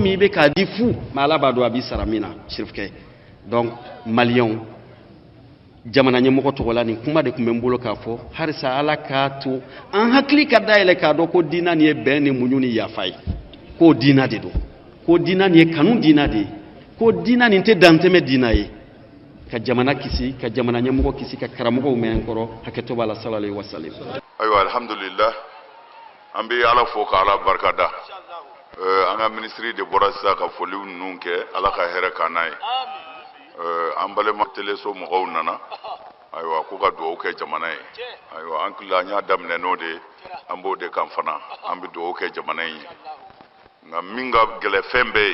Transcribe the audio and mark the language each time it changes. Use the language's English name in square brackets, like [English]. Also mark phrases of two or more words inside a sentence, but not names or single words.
[Bambara] min bɛ k'a di fu mais ala b'a dɔn a b'i sara min na sirifukɛ donc maliyɛnw jamana ɲɛmɔgɔ tɔgɔ la nin kuma de tun bɛ n bolo k'a fɔ halisa ala k'a to an hakili ka dayɛlɛ k'a dɔn ko diina nin ye bɛn ni muɲu ni yafa ye k'o diina de don ko diina nin ye kanu diina de ye ko diina nin tɛ dantɛmɛ diina ye ka jamana kisi ka jamana ɲɛmɔgɔ kisi ka karamɔgɔw mɛn kɔrɔ hakɛto b'a la [Arabic] صلى الله عليه وسلم [Bambara] ayiwa alhamdulillah an bɛ ala fo ka ala barika da an ka ministre de bɔra sisan ka foliw ninnu kɛ ala ka hɛrɛ k'an n'a ye an balima teleso mɔgɔw nana ayiwa ko ka dugawu kɛ jamana ye ayiwa an kila an y'a daminɛ n'o de ye an b'o de kan fana an bɛ dugawu kɛ jamana in ye nka min ka gɛlɛn fɛn bɛɛ